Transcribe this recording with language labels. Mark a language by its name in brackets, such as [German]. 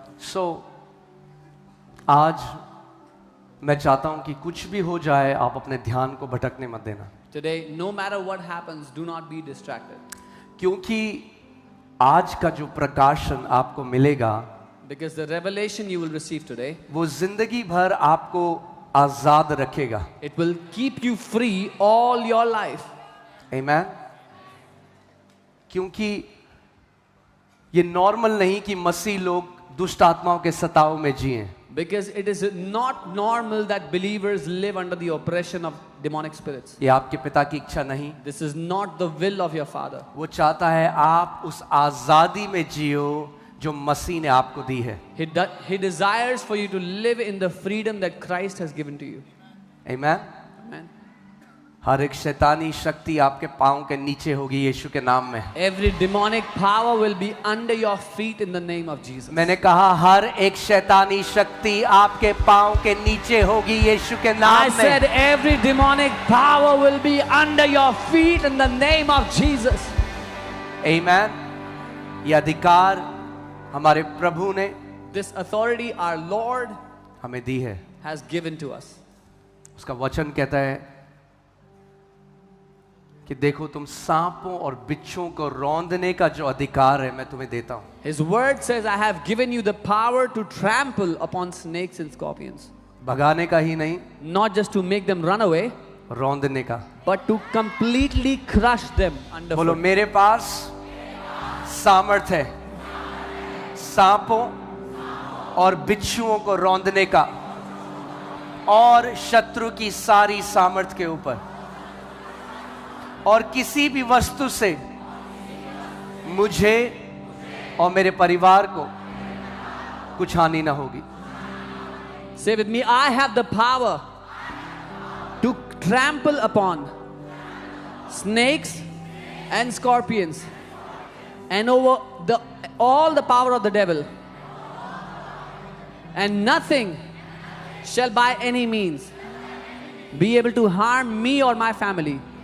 [Hindi] So, आज मैं चाहता हूं कि कुछ भी हो जाए आप अपने ध्यान को भटकने मत देना, [English] Today, no matter what happens, do not be distracted. [Hindi] क्योंकि आज का जो प्रकाशन आपको मिलेगा [English] Because the revelation you will receive today, [Hindi] वो जिंदगी भर आपको आजाद रखेगा। [English] it will keep you free all your life. Amen. [Hindi] क्योंकि ये नॉर्मल नहीं कि मसीह लोग दुष्ट आत्माओं के सताव में जिएं। [English] Because it is not normal that believers live under the oppression of demonic spirits. [Hindi] ये आपके पिता की इच्छा नहीं। [English] This is not the will of your Father. [Hindi] वो चाहता है आप उस आजादी में जियो जो मसीह ने आपको दी है। [English] He desires for you to live in the freedom that Christ has given to you. Amen. Amen. [Hindi] हर एक शैतानी शक्ति आपके पांव के नीचे होगी यीशु के नाम में। [English] Every demonic power will be under your feet in the name of Jesus. [Hindi] मैंने कहा हर एक शैतानी शक्ति आपके पांव के नीचे होगी यीशु के [English] I [Hindi] नाम [English] said [Hindi] में। [English] every demonic power will be under your feet in the name of Jesus. Amen. [Hindi] ये अधिकार हमारे प्रभु ने [English] This authority our Lord [Hindi] हमें दी है। [English] has given to us. [Hindi] उसका वचन कहता है कि देखो तुम सांपों और बिच्छुओं को रौंदने का जो अधिकार है मैं तुम्हें देता हूं। [English] His word says, I have given you the power to trample upon snakes and scorpions. [Hindi] भगाने का ही नहीं, [English] Not just to make them run away, [Hindi] रौंदने का। [English] but to completely crush them [Hindi] बोलो [English] underfoot. [Hindi] मेरे पास सामर्थ है सांपों और बिच्छुओं को रौंदने का और शत्रु की सारी सामर्थ के ऊपर, और किसी भी वस्तु से मुझे और मेरे परिवार को कुछ हानि ना होगी। [English] Say with me, I have the power to trample upon snakes and scorpions and over all the power of the devil, and nothing shall by any means be able to harm me or my family.